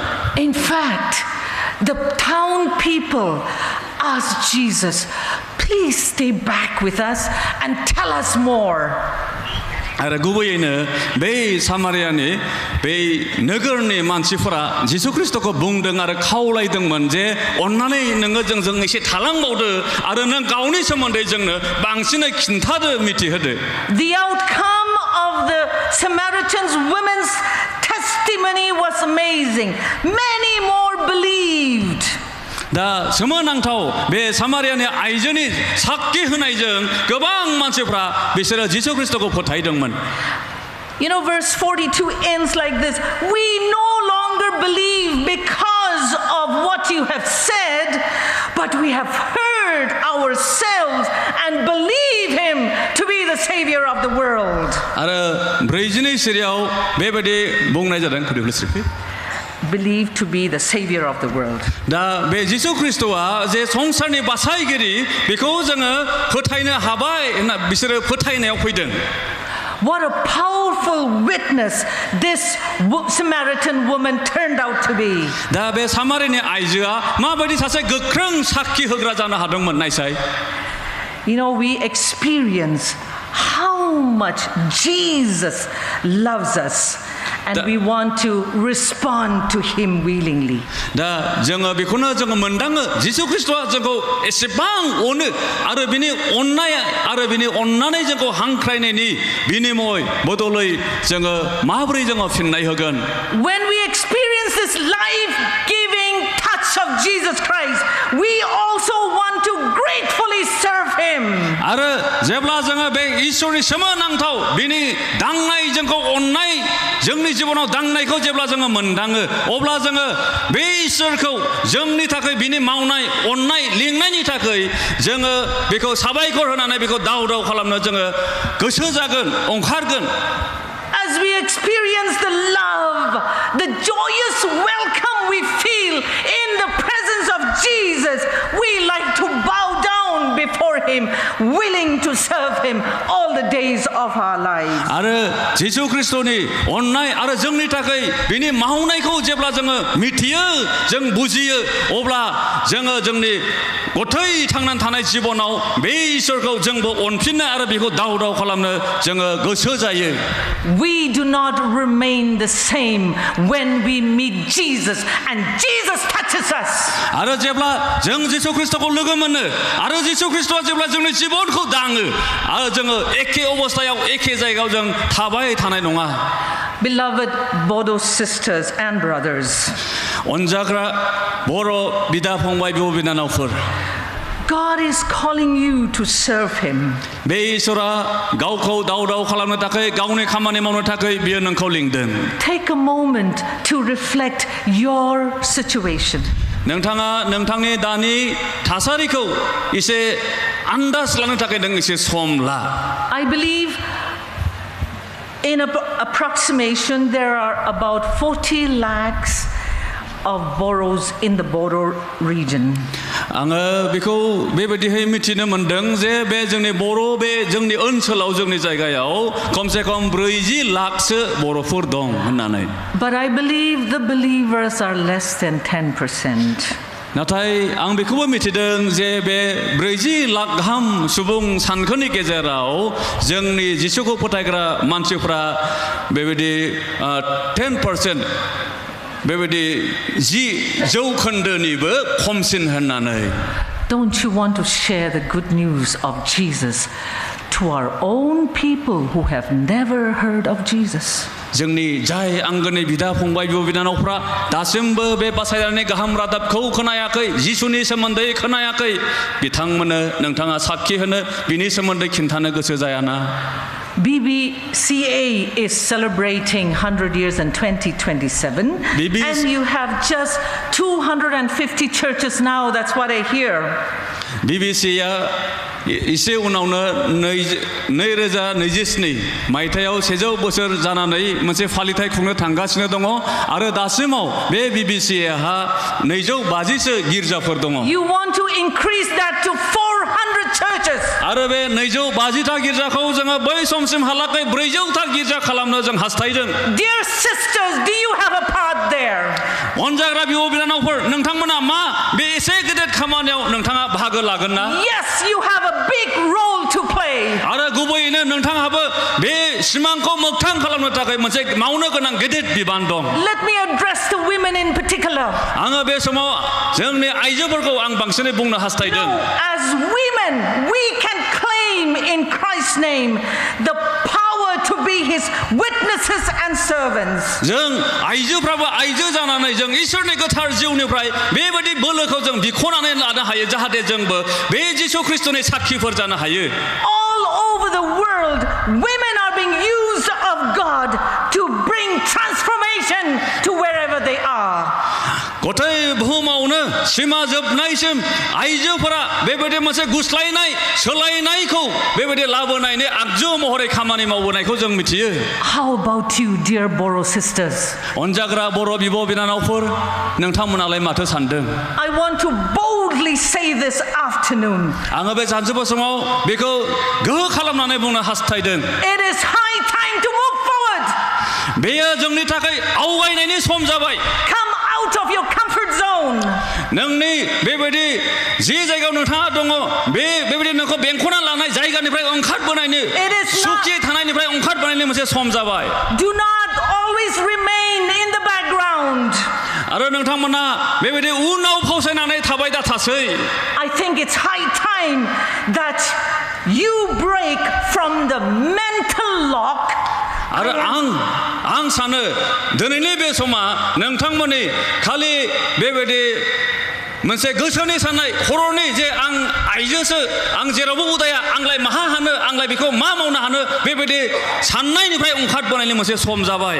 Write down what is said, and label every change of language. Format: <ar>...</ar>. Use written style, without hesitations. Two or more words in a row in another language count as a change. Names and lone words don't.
<en>In fact, the town people asked Jesus, please stay back with us and tell us more.</en> <brx>आरो गुबैयैनो बै सामारियानि बै नोगोरनि मानसिफोरा जिसु ख्रिस्टखौ बुंदों आरो खावलायदोंमोन जे अन्नानै नोङो जोंजों एसे थालांबावदो आरो नों गावनि सोमोन्दै जोंनो बांसिनै खिन्थादो मिथिहोदो.</brx> <en>The outcome of the Samaritan's women's testimony was amazing. Many more believed.</en> <brx>दा सोमोनांथाव बे सामारियानि आइजोनि साखि होनायजों गोबां मानसिफ्रा बिसोरो जिसु ख्रिस्टखौ फोथायदोंमोन.</brx> <en>You know, verse 42 ends like this. We no longer believe because of what you have said, but we have heard ourselves and believe him to be the savior of the world.</en> <brx>आरो 42 सिरियाव बेबायदि बुंनाय जादों.</brx> <en>Could you please repeat? Believed to be the savior of the world.</en> <brx>दा बे जिसु ख्रिस्टआ जे संसारनि बासायगिरि बेखौ जोङो फोथायनो हाबाय होनना बिसोरो फोथायनायाव फैदों.</brx> <en>What a powerful witness this Samaritan woman turned out to be.</en> <brx>दा बे सामारिनि आइजोआ माबायदि सासे गोख्रों साखि होग्रा जानो हादोंमोन नायसाय.</brx> <en>You know, we experience how much Jesus loves us. And we want to respond to him willingly.</en> <brx>दा जोङो बेखौनो जोङो मोनदाङो जिसु ख्रिस्टआ जोंखौ एसेबां अनो आरो बिनि अननाया आरो बिनि अननानै जोंखौ हांख्रायनायनि बिनिमय बदलै जोङो माबोरै जोङो फिननाय होगोन.</brx> <en>When we experience this life-giving touch of Jesus Christ, we also want to gratefully serve him.</en> <brx>आरो जेब्ला जोङो बे इसोरनि सोमोनांथाव बिनि दांनाय जोंखौ अननाय जोंनि जिबनाव दांनायखौ जेब्ला जोङो मोनदाङो अब्ला जोङो बे इसोरखौ जोंनि थाखाय बिनि मावनाय अननाय लिंनायनि थाखाय जोङो बेखौ साबायखर होनानै बेखौ दाव खालामनो जोङो गोसो जागोन ओंखारगोन.</brx> <en>As we experience the love, the joyous welcome we feel in the presence of Jesus, we like to bow down before him. Him, willing to serve Him all the days of our lives.</en> <brx>आरो जिसु ख्रिस्टनि अननाय आरो जोंनि थाखाय बिनि मावनायखौ जेब्ला जोङो मिथियो जों बुजियो अब्ला जोङो जोंनि गथै थांनानै थानाय जिबनाव बे इसोरखौ जोंबो अनफिननो आरो बेखौ दाव दाव खालामनो जोङो गोसो जायो.</brx> <en>We do not remain the same when we meet Jesus and Jesus touches us.</en> <brx>आरो जेब्ला जों जिसु ख्रिस्टखौ लोगो मोनो आरो जिसु ख्रिस्टआ जेब्ला जोंनि जिबनखौ दाङो आरो जोङो एखे अबस्थायाव एखे जायगायाव जों थाबाय थानाय नङा.</brx> <en>Beloved Bodo sisters and brothers,</en> <brx>अनजाग्रा बर' बिदा फंबाय बिब' बिनानावफोर,</brx> <en>God is calling you to serve Him.</en> <brx>बे इसोरा गावखौ दाव दाव खालामनो थाखाय गावनि खामानि मावनो थाखाय बियो नोंखौ लिंदों.</brx> <en>Take a moment to reflect your situation.</en> <brx>नोंथाङा नोंथांनि दानि थासारिखौ एसे आन्दाज लानो थाखाय नों एसे सम ला.</brx> <en>I believe in approximation there are about 40 lakhs of boroughs in the Bodo region.</en> <brx>आङो बेखौ बेबायदिहाय मिथिनो मोनदों जे बे जोंनि बर' बे जोंनि ओनसोलाव जोंनि जायगायाव खमसे खम 40 लाखसो बर'फोर दं होननानै.</brx> <en>But I believe the believers are less than 10%.</en> <brx>नाथाय आं बेखौबो मिथिदों जे बे 40 लाख गाहाम सुबुं सानखोनि गेजेराव जोंनि जिसुखौ फोथायग्रा मानसिफ्रा बेबायदि 10% बेबायदि 10% खमसिन होननानै.</brx> <en>Don't you want to share the good news of Jesus to our own people who have never heard of Jesus?</en> <brx>जोंनि जाय आंगोनि बिदा फंबाय बिब' बिनानावफ्रा दासिमबो बे बासायनायनि गाहाम रादाबखौ खोनायाखै, जिसुनि सोमोन्दै खोनायाखै, बिथांमोननो नोंथाङा साखि होनो बिनि सोमोन्दै खिन्थानो गोसो जायाना?</brx> <en>Bbca is celebrating 100 years in 2027, and you have just 250 churches now. That's what I hear.</en> <brx>Bbca इसे उनावनो 2027 मायथाइयाव 100 बोसोर जानानै मोनसे फालिथाय खुंनो थांगासिनो दङ आरो दासिमाव बे BBCहा 250 सो गिर्जाफोर दङ.</brx> <en>You want to increase that to 400 churches.</en> <brx>आरो बे 250 ता गिर्जाखौ जोङो बै समसिम हालागै 400 ता गिर्जा खालामनो जों हास्थायदों.</brx> <en>Dear sisters, do you have a part there?</en> <brx>अनजाग्रा बिब' बिनानावफोर, नोंथांमोना मा बे एसे गेदेर खामानियाव नोंथाङा बाहागो लागोन ना?</brx> <en>Yes, you have a big role to play.</en> <brx>आरो गुबैयैनो नोंथाङाबो बे सिमांखौ मोगथां खालामनो थाखाय मोनसे मावनो गोनां गेदेर बिबान दं.</brx> <en>Let me address the women in particular.</en> <brx>आङो बे समाव जोंनि आइजोफोरखौ आं बांसिनै बुंनो हास्थायदों.</brx> <en>As women, we can claim in Christ's name the power to be His witnesses and servants.</en> <brx>जों आइजोफ्राबो आइजो जानानै जों इसोरनि गोथार जिउनिफ्राय बेबायदि बोलोखौ जों बिख'नानै लानो हायो जाहाथे जोंबो बे जिसु ख्रिस्टनि साखिफोर जानो हायो.</brx> <en>All over the world, women are being used of God to bring transformation to wherever they are.</en> <brx>गथाय बुहुमावनो सिमा जोबनायसिम आइजोफोरा बेबायदि मोनसे गुस्लायनाय सोलायनायखौ बेबायदि लाबोनायनि आगजु महरै खामानि मावबोनायखौ जों मिथियो.</brx> <en>How about you, dear Boro sisters?</en> <brx>अनजाग्रा बर' बिब' बिनानावफोर, नोंथांमोनालाय माथो सानदों?</brx> <en>I want to boldly say this afternoon.</en> <brx>आङो बे सानजौफु समाव बेखौ गोहो खालामनानै बुंनो हास्थायदों.</brx> <en>It is high time to move forward.</en> <brx>बेयो जोंनि थाखाय आवगायनायनि सम जाबाय.</brx> <en>Come out of your comfort zone.</en> <brx>नोंनि बेबायदि जि जायगायाव नोंथाङा दङ बेबायदि नोंखौ बेंख'ना लानाय जायगानिफ्राय ओंखारबोनायनि सुखि थानायनिफ्राय ओंखारबोनायनि मोनसे सम जाबाय.</brx> <en>Do not always remain in the background.</en> <brx>आरो नोंथांमोना बेबायदि उनाव फावसायनानै थाबाय दा थासै.</brx> <en>I think it's high time that you break from the mental lock.</en> <brx>आरो आं सानो दिनैनि बे समा नोंथांमोननि खालि बेबायदि मोनसे गोसोनि साननाय खर'नि जे आं आइजोसो आं जेरावबो उदाया आंलाय माहा हानो आंलाय बेखौ मा मावनो हानो बेबायदि साननायनिफ्राय ओंखारबोनायनि मोनसे सम जाबाय.</brx>